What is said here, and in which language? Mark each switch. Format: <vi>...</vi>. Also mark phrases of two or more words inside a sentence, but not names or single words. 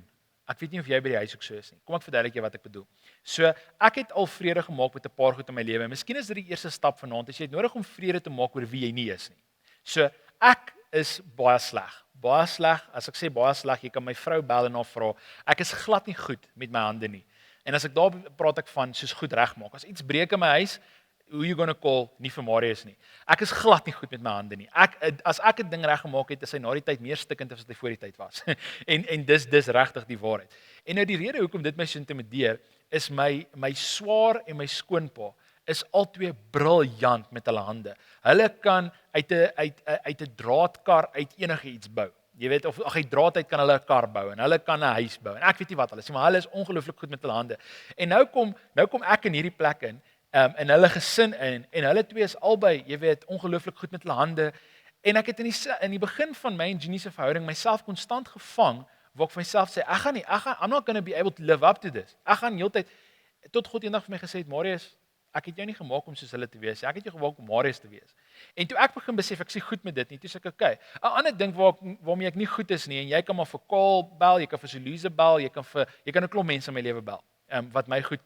<af>Ek weet nie of jy by die huis ook so is nie. Kom ek verduidelik jou wat ek bedoel. So, ek het al vrede gemaak met 'n paar goed in my lewe. Miskien is dit die eerste stap vanaand, as jy het nodig om vrede te maak oor wie jy nie is nie. So, ek is baie sleg. Baie sleg, as ek sê baie sleg, jy kan my vrou bel en haar vra. Ek is glad nie goed met my hande nie. En as ek daar praat ek van soos goed regmaak. As iets breek in my huis,</af> <en>who you gonna call,</en> <af>nie vir Marius nie. Ek is glad nie goed met my hande nie. As ek 'n ding reggemaak het, is hy na die tyd meer stikkend as wat hy voor die tyd was. en dis regtig die waarheid. En nou die rede hoekom dit my so intimideer, is my swaar en my skoonpa is albei briljant met hulle hande. Hulle kan uit 'n draadkar uit enige iets bou. Jy weet of uit draad uit kan hulle 'n kar bou en hulle kan 'n huis bou. En ek weet nie wat hulle sê, maar hulle is ongelooflik goed met hulle hande. En nou kom ek in hierdie plek in en hulle gesin in en hulle twee is albei, jy weet, ongelooflik goed met hulle hande. En ek het in die begin van my en Jeannie se verhouding myself konstant gevang waar ek vir myself sê,</af> <en>I'm not going to be able to live up to this.</en> <af>Ek gaan heeltyd tot God eendag vir my gesê het, Marius, ek het jou nie gemaak om soos hulle te wees. Ek het jou gemaak om Marius te wees. En toe ek begin besef ek sê goed met dit nie, toe sê ek okay. 'n ander ding waarmee ek nie goed is nie en jy kan maar vir Kaal bel, jy kan vir Louise bel, jy kan 'n klomp mense in my lewe bel wat my goed ken.</af>